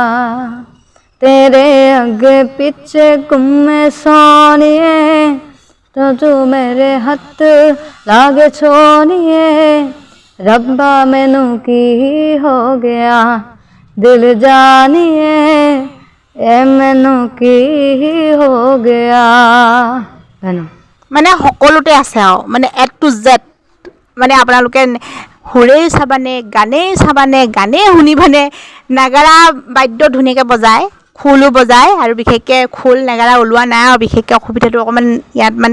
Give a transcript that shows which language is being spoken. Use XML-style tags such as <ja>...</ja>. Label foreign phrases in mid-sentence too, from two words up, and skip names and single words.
<pa>ਤੇਰੇ ਅੱਗੇ ਪਿੱਛੇ ਘੁੰਮੇ ਸੋਹਣੀਏ ਤੋ ਤੂੰ ਮੇਰੇ ਹੱਥ ਲੱਗੇ ਛੋਹਣੀਏ ਰੱਬਾ ਮੈਨੂੰ ਕੀ ਹੋ ਗਿਆ ਦਿਲ ਜਾਨੀਏ ਏ ਮੈਨੂੰ ਕੀ ਹੋ ਗਿਆ</pa> <as>মানে সকলোতে আছে আৰু মানে</as> <en>A to Z</en> <as>মানে আপোনালোকে সুৰেই চাবানে গানেই চাবানে গানেই শুনিবানে নাগাৰা বাদ্য ধুনীয়াকৈ বজায় খোলো বজায় আৰু বিশেষকৈ খোল নাগাৰা ওলোৱা নাই আৰু বিশেষকৈ অসুবিধাটো অকণমান ইয়াত মানে</as>